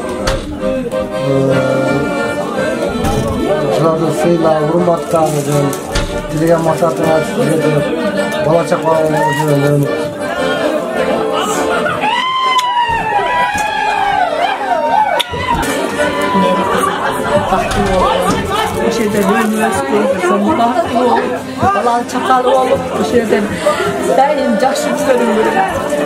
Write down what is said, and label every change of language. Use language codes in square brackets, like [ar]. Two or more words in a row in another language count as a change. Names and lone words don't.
[kk] Соларды сыйлап, урматтап, тілеген мақсатына жетіп, бала шақаға жүрген. [ky] Ошо жерде өнөсүп, бактылуу болуп, бала чакалуу болуп, ошо жерден дайым жакшы көрүнгү керек.